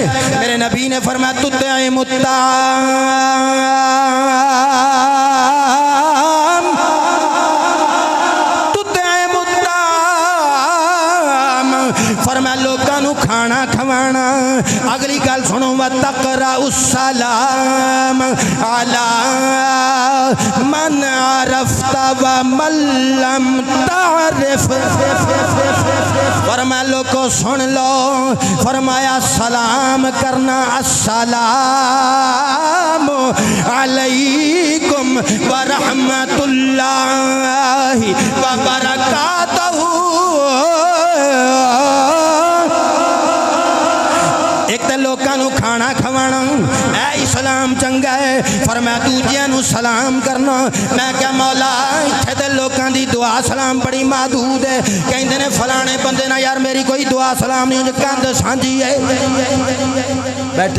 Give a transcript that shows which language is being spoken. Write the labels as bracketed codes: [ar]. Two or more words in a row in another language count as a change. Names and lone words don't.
[pa] ਮੇਰੇ ਨਬੀ ਨੇ ਫ਼ਰਮਾਇਆ [ar] تطعم الطعام تطعم الطعام, [pa] ਫ਼ਰਮਾਇਆ ਲੋਕਾਂ ਨੂੰ ਖਾਣਾ ਖਵਾਣਾ। ਅਗਲੀ ਗੱਲ ਸੁਣੋ, [ar] و تقرأ السلام على من عرفت و من لم تعرف. [pa] ਫ਼ਰਮਾਇਆ ਲੋਕੋ ਸੁਣ ਲਓ, ਫ਼ਰਮਾਇਆ ਸਲਾਮ ਕਰਨਾ, [ar] السلام عليكم و رحمة الله و بركاته. [pa] ਇੱਕ ਤੇ ਲੋਕਾਂ ਨੂੰ ਖਾਣਾ ਖਵਾਣਾ ਏ ਇਸਲਾਮ ਚੰਗਾ ਹੈ, ਫ਼ਰਮਾਇਆ ਦੂਜਿਆਂ ਨੂੰ ਸਲਾਮ ਕਰਨਾ। ਮੈਂ ਕਿਹਾ ਮੌਲਾ ਇੱਥੇ ਤੇ ਲੋਕਾਂ ਦੀ ਦੁਆ ਸਲਾਮ ਬੜੀ ਮਹਿਦੂਦ ਹੈ, ਕਹਿੰਦੇ ਨੇ ਫਲਾਣੇ ਬੰਦੇ ਨਾ ਯਾਰ ਮੇਰੀ ਕੋਈ ਦੁਆ ਸਲਾਮ ਨਹੀਂ, ਕੰਧ ਸਾਂਝੀ ਹੈ।